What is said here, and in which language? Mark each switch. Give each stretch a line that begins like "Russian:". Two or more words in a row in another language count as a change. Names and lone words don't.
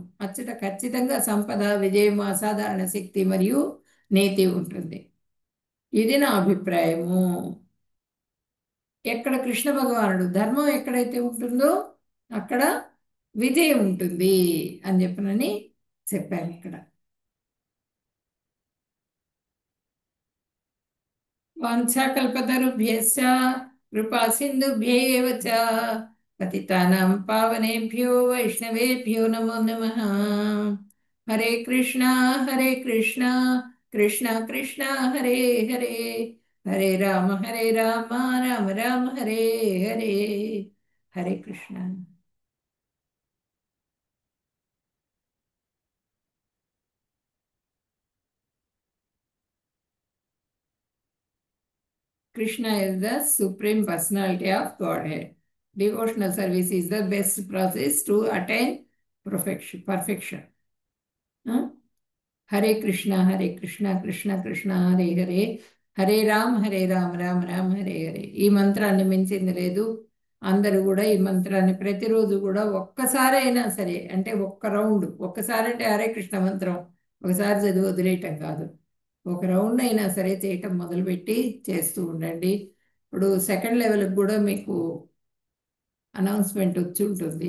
Telugu: అచ్చట ఖచ్చితంగా సంపద, విజయం, అసాధారణ శక్తి మరియు నీతి ఉంటుంది. ఇది నా అభిప్రాయము. ఎక్కడ కృష్ణ భగవానుడు ధర్మం ఎక్కడైతే ఉంటుందో అక్కడ విజయం ఉంటుంది అని చెప్పనని చెప్పాను ఇక్కడ.
Sanskrit: వాంఛాకల్పతరుభ్యశ్చ కృపా సింధుభ్యేవ చ పతితానాం పావనేభ్యో వైష్ణవేభ్యో నమో నమః. హరే కృష్ణ హరే కృష్ణ కృష్ణ కృష్ణ హరే హరే, హరే రామ రామ రామ హరే హరే. హరే కృష్ణ.
English: Krishna is the Supreme Personality of Godhead. Devotional service is the best process to attain perfection. Huh?
Sanskrit: Hare Krishna, Krishna Krishna, Hare Hare, Hare Ram, Ram Hare Hare.
Telugu: ఈ మంత్రాన్ని మించింది లేదు. అందరూ కూడా ఈ మంత్రాన్ని ప్రతిరోజు కూడా ఒక్కసారైనా సరే, అంటే ఒక్క రౌండ్, ఒక్కసారి అంటే హరే కృష్ణ మంత్రం ఒకసారి చదివి వదిలేయటం కాదు, ఒక రౌండ్ అయినా సరే చేయటం మొదలుపెట్టి చేస్తూ ఉండండి. ఇప్పుడు
English: second levelకి
Telugu: కూడా మీకు అనౌన్స్మెంట్ వచ్చి ఉంటుంది.